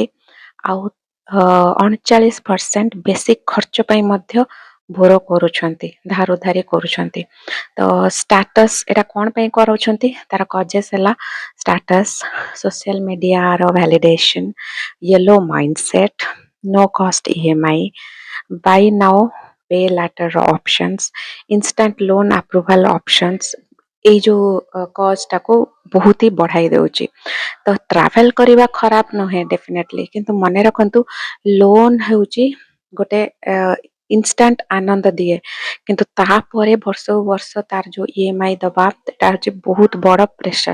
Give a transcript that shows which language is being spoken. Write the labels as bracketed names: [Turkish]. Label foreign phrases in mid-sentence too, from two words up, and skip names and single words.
[Odia] ଆଉ 39% ବେସିକ୍ ଖର୍ଚ୍ଚ ପାଇଁ ମଧ୍ୟ ବୋର କରୁଛନ୍ତି, ଧାର ଉଧାରି କରୁଛନ୍ତି। ତ ଷ୍ଟାଟସ୍ ଏଟା କଣ ପାଇଁ କରାଉଛନ୍ତି? ତାର କଜେସ୍ ହେଲା ଷ୍ଟାଟସ୍, [English] social media's validation, YOLO mindset, no cost EMI, buy now pay later options, instant loan approval options. [Odia] ଏଇ ଯୋଉ କଜଟାକୁ ବହୁତ ହି ବଢାଇ ଦେଉଛି। ତ ଟ୍ରାଭେଲ କରିବା ଖରାପ ନୁହେଁ ଡେଫିନେଟଲି, କିନ୍ତୁ ମନେ ରଖନ୍ତୁ ଲୋନ୍ ହେଉଛି ଗୋଟେ ଇନଷ୍ଟାଣ୍ଟ ଆନନ୍ଦ ଦିଏ, କିନ୍ତୁ ତାପରେ ବର୍ଷକୁ ବର୍ଷ ତାର ଯୋଉ EMI ଦବା, ଏଟା ହେଉଛି ବହୁତ ବଡ଼ ପ୍ରେସର।